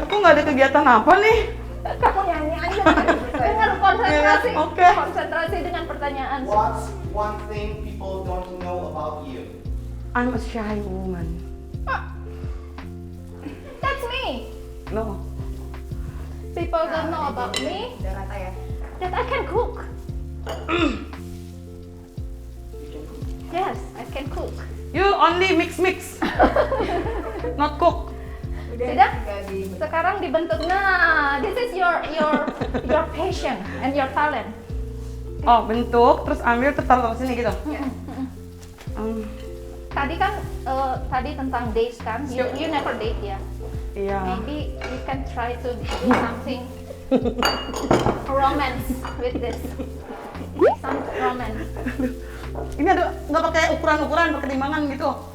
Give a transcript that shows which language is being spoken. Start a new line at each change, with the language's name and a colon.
Indonesian: aku nggak ada kegiatan apa nih? Kamu nyanyi aja. Dengan konsentrasi. Oke. Konsentrasi dengan pertanyaan.
English: What's one thing people don't know about you? I'm a shy woman. That's me. No. People don't know about me
Indonesian: Udah kata ya.
English: that I can cook. Yes, I can cook. You only mix, not cook.
Indonesian: Sudah? Tinggal di Sekarang dibentuk.
English: Nah, this is your passion and your talent.
Indonesian: Oh, bentuk, terus ambil, terus taruh sini gitu. Tadi kan tadi tentang dates kan.
English: You never date
Indonesian: ya. Iya.
English: Maybe you can try to do something romance with this. Make some romance.
Indonesian: Ini ada nggak pakai ukuran-ukuran, pertimbangan gitu.